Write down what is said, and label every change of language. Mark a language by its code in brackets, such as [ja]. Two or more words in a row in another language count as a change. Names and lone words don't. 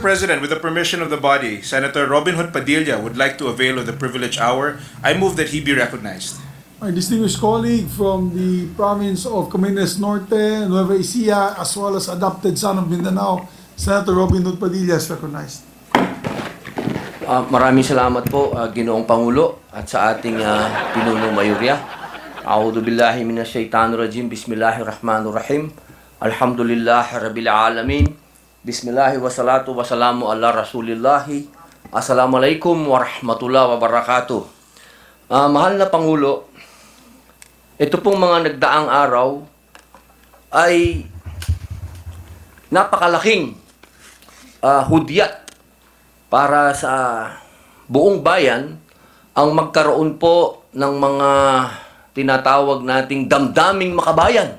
[en] President, with the permission of the body, Senator Robin Hood Padilla would like to avail of the privileged hour. I move that he be recognized. My distinguished colleague from the province of Camarines Norte, Nueva Ecija, as well as adopted son of Mindanao, Senator Robin Hood Padilla is recognized. [tl] Maraming salamat po, Ginoong Pangulo, at sa ating pinunong mayorya. [ar] أعوذ بالله من الشيطان الرجيم. بسم الله الرحمن الرحيم. الحمد لله رب العالمين. بسم الله والصلاة والسلام على رسول الله. السلام عليكم ورحمة الله وبركاته. [tl] Mahal na Pangulo, ito pong mga nagdaang araw ay napakalaking hudyat para sa buong bayan ang magkaroon po ng mga tinatawag nating damdaming makabayan.